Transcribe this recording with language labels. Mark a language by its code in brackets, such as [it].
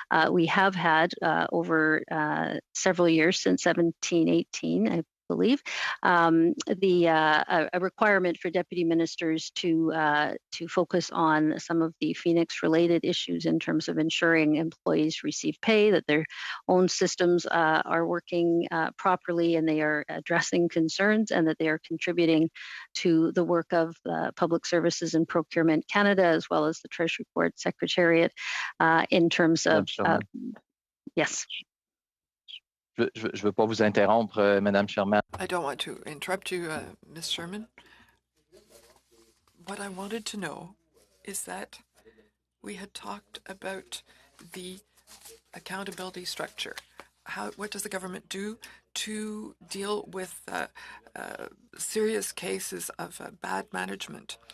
[en] We have had over several years since 1718, I believe, a requirement for deputy ministers to focus on some of the Phoenix-related issues in terms of ensuring employees receive pay, that their own systems are working properly, and they are addressing concerns, and that they are contributing to the work of Public Services and Procurement Canada, as well as the Treasury Board Secretariat, in terms of yes. [fr] Je veux pas vous interrompre, Madame Sherman. [en] I don't want to interrupt you, Ms. Sherman. What I wanted to know is that we had talked about the accountability structure. What does the government do to deal with serious cases of bad management?